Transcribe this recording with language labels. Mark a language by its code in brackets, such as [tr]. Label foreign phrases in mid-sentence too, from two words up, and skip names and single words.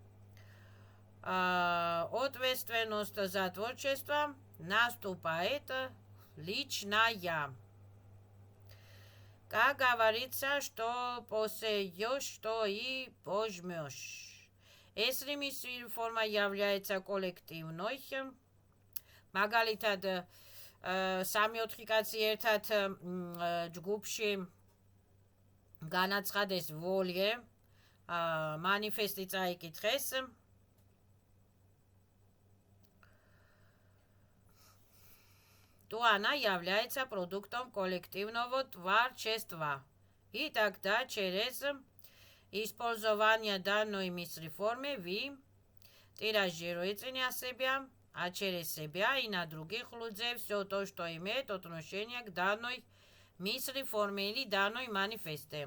[ru] Ответственность за творчество наступает личная. Как говорится, что посеешь, то и пожмешь. Если мыслеформа является коллективной, [ka] მაგალითად 3-4 კაცი ერთად ჯგუფში განაცხადეს ვოლიე, манифести წაიკითხეს, [ru] то она является продуктом коллективного творчества. И тогда через использование данной мыслеформы вы тиражируете на себя, а через себя и на других людей все то, что имеет отношение к данной мыслеформе или данной манифесте.